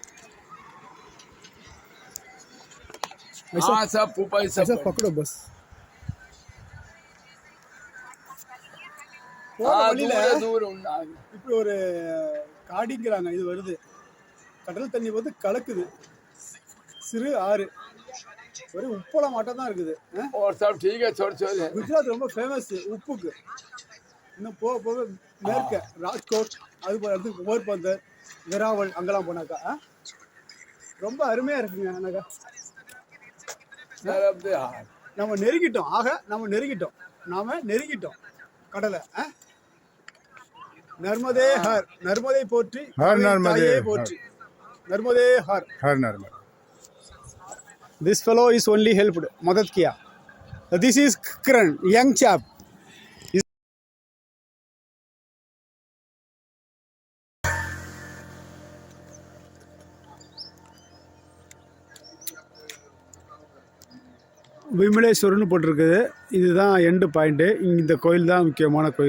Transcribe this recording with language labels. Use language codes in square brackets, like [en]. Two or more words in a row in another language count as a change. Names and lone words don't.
[hi] हाँ सब पुपाई सब ऐसा पकड़ो बस. दूर [ta] இப்படி ஒரு காடிங்கிறாங்க, இது வருது. கடல் தண்ணி வந்து கலக்குது. சிறு ஆறு, ஒரு உப்பளம் மாட்டம் தான் இருக்குது. [hi] और सब ठीक है, छोड़ छोड़। [ta] குஜராத் ரொம்ப ஃபேமஸ் உப்புக்கு. இன்னும் போக போக மேற்க ராஜ்கோட், அது போல இடத்துக்கு போர்பந்தர், வெராவல் அங்கெல்லாம் போனாக்கா ரொம்ப அருமையாக இருக்குங்க. எனக்கா நம்ம நெருங்கிட்டோம். நாம நெருங்கிட்டோம் கடலை. [hi] नर्मदे हर, [ta] நர்மதை போற்றி, நர்மதே போற்றி, [hi] नर्मदे हर, हर नर्मदे. [en] This fellow is only helped, [hi] मदद किया. [en] This is Kiran, young chap. [ta] விமலேஸ்வரன் போட்டிருக்குது. இதுதான் எண்டு பாயிண்ட்டு. இந்த கோயில் தான் முக்கியமான கோயில்.